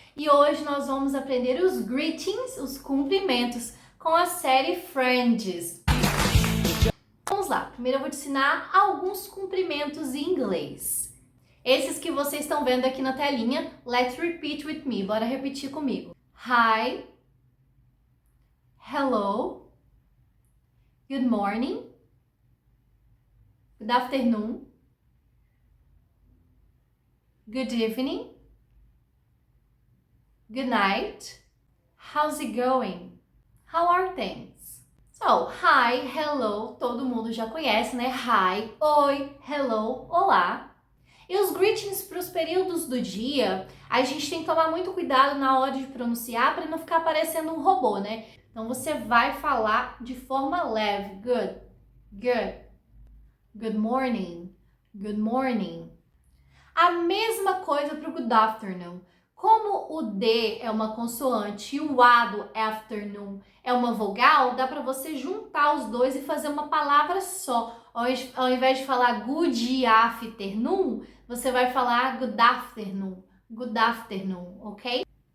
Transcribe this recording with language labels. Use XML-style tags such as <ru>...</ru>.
<pt>E hoje nós vamos aprender os greetings, os cumprimentos, com a série Friends. Vamos lá, primeiro eu vou te ensinar alguns cumprimentos em inglês. Esses que vocês estão vendo aqui na telinha,</pt> <en>let's repeat with me,</en> <pt>bora repetir comigo.</pt> <en>Hi, hello, good morning, good afternoon, good evening, good night, how's it going? How are things? So, hi, hello,</en> <pt>todo mundo já conhece, né? Hi, oi, hello, olá. E os greetings para os períodos do dia, a gente tem que tomar muito cuidado na hora de pronunciar para não ficar parecendo um robô, né? Então você vai falar de forma leve.</pt> <en>Good, good, good morning, good morning.</en> <pt>A mesma coisa para o good afternoon. Como o D é uma consoante e o A do afternoon é uma vogal, dá para você juntar os dois e fazer uma palavra só. Ao invés de falar good afternoon, você vai falar good afternoon, ok?</pt>